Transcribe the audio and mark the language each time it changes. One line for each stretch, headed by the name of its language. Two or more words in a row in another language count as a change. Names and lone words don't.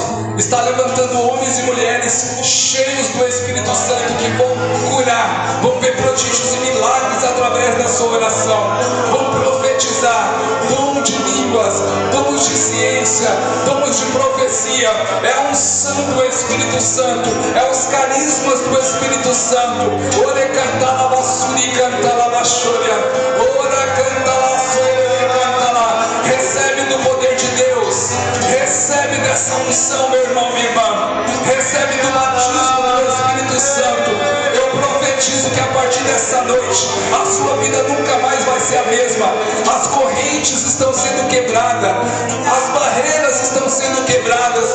Portuguese: Está levantando homens e mulheres cheios do Espírito Santo que vão curar, vão ver prodígios e milagres através da sua oração, vão profetizar, dom de línguas, dons de ciência, dons de profecia. É a unção do Espírito Santo, é os carismas do Espírito Santo. Ore cantala basuri cantala bashoria, ora cantala sore cantala. Recebe do poder de Deus, recebe dessa unção, meu irmão, minha irmã, recebe do batismo do Espírito Santo. Eu profetizo que a partir dessa noite a sua vida nunca mais vai ser a mesma. As correntes estão sendo quebradas, as barreiras estão sendo quebradas.